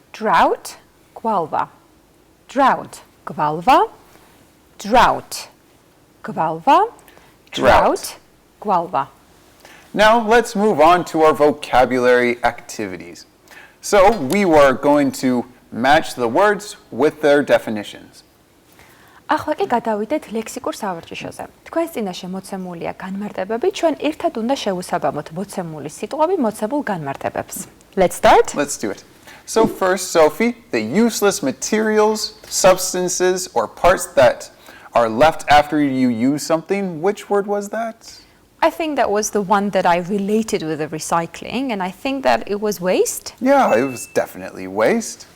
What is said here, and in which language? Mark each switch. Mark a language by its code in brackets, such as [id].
[en] Drought, gvalva. Drought, gvalva. Drought, gvalva. Drought, gvalva. Now let's move on to our vocabulary activities. So we were going to match the words with their definitions. [ka] ახლა კი გადავიდეთ ლექსიკურ სავარჯიშოზე. თქვენს წინაშე მოცემულია განმარტებები, ჩვენ ერთად უნდა შევუსაბამოთ მოცემული სიტყვები მოცემულ განმარტებებს. [en] Let's start. Let's do it. So first, Sophie, the useless materials, substances, or parts that are left after you use something, which word was that? I think that was the one that I related with the recycling, and I think that it was waste. Yeah, it was definitely waste.